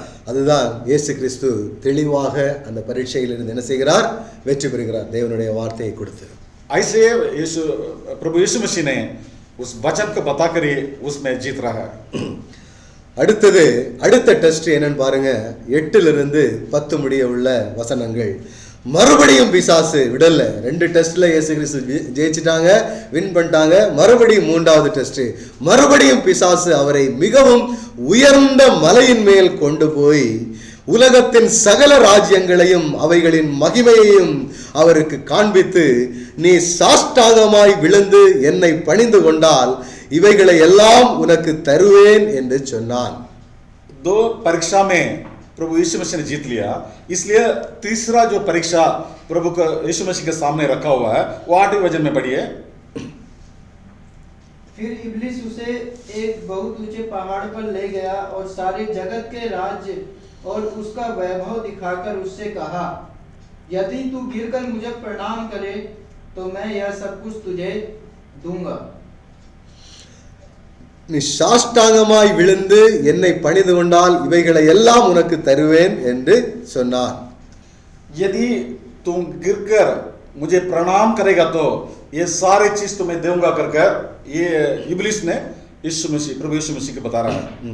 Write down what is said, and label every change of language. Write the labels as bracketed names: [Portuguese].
[Tamil] அதுதான் இயேசு கிறிஸ்து தெளிவாக அந்த பரீட்சையிலிருந்து என்ன செய்கிறார், வெற்றி பெறுகிறார் தேவனுடைய வார்த்தையை கொடுத்து. [Hindi] ऐसे यीशु प्रभु यीशु मसीह ने उस वचन को बताकर ही उसमें जीत रहा है. [Tamil] அடுத்த டெஸ்ட் என்னன்னு பாருங்க. 8லிருந்து 10 முடிய உள்ள வசனங்கள். மறுபடியும் பிசாசு விடல. 2 டெஸ்ட்ல இயேசு கிறிஸ்து ஜெயிச்சிட்டாங்க, வின் பண்ணிட்டாங்க. மறுபடியும் 3வது டெஸ்ட், மறுபடியும் பிசாசு அவரை மிகவும் உயர்ந்த மலையின் மேல் கொண்டு போய் உலகத்தின் சகல ராஜ்யங்களையும் அவைகளின் மகிமையையும் அவருக்கு காண்பித்து, நீ சாஷ்டாங்கமாய் விழுந்து என்னை பணிந்து கொண்டால் இவைகளை எல்லாம் உனக்கு தருவேன் என்று சொன்னான். [Hindi] 2 परीक्षा में प्रभु यीशु मसीह ने जीत लिया, इसलिए तीसरा जो परीक्षा प्रभु का यीशु मसीह के सामने रखा हुआ है वो 8वें वचन में पढ़िए. फिर इब्लिस उसे एक बहुत ऊंचे पहाड़ पर ले गया और सारे जगत के राज्य और उसका वैभव दिखाकर उससे कहा, यदि तू गिरकर मुझे प्रणाम करे तो मैं यह सब कुछ तुझे दूंगा. [Tamil] நீ சாஷ்டாங்கமாய் விழுந்து என்னை பணிந்து கொண்டால் இவைகளை எல்லாம் உனக்கு தருவேன் என்று சொன்னான். [Hindi] यदि तुम गिरकर मुझे प्रणाम करेगा तो ये सारी चीज तुम्हें दूंगा कर ये इब्लिस ने यीशु मसीह प्रभु यीशु मसीह को बता रहा है.